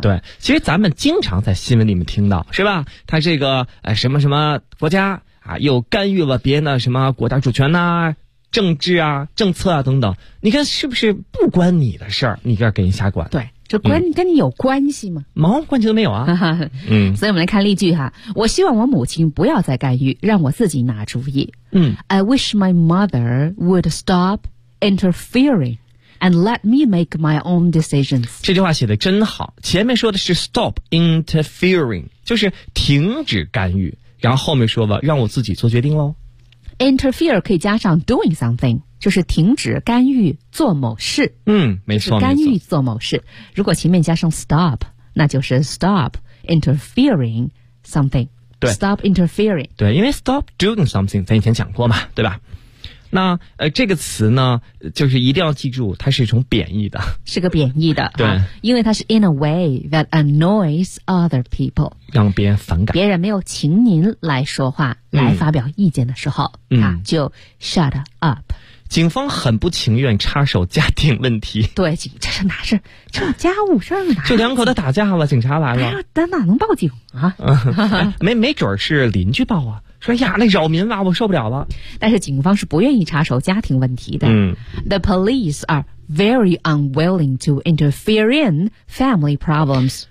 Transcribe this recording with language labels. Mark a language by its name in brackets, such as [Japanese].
[Chinese] 对，其实咱们经常在新闻里面听到，是吧？他这个什么什么国家啊，又干预了别人的什么国家主权呐、啊、政治啊、政策啊等等。你看是不是不关你的事儿？你这给人瞎管？对，这关、嗯、跟你有关系吗？毛关系都没有啊。嗯，所以我们来看例句哈。我希望我母亲不要再干预，让我自己拿主意。嗯， [English] I wish my mother would stop interfering and let me make my own decisions。 [Chinese] 这句话写得真好，前面说的是 [English] stop interfering， [Chinese] 就是停止干预，然后后面说吧，让我自己做决定咯。 Interfere 可以加上 [English] doing something， [Chinese] 就是停止干预做某事。嗯，没错，干预做某事。如果前面加上 stop， 那就是 [English] stop interfering something。 [Chinese] 对， stop interfering。对，因为 [English] stop doing something [Chinese] 咱以前讲过嘛，对吧。那这个词呢，就是一定要记住，它是一种贬义的，是个贬义的。对、啊、因为它是 [English] in a way that annoys other people， [Chinese] 让别人反感，别人没有请您来说话、嗯、来发表意见的时候、嗯、 [English] 啊，就 shut up。 [Chinese] 警方很不情愿插手家庭问题。对，这是哪事，这是家务事儿呢，就两口子打架了，警察来了。咱哪能报警啊、哎、没准是邻居报啊，说呀那扰民了，我受不了了。但是警方是不愿意插手家庭问题的。嗯。 [English] The police are very unwilling to interfere in family problems.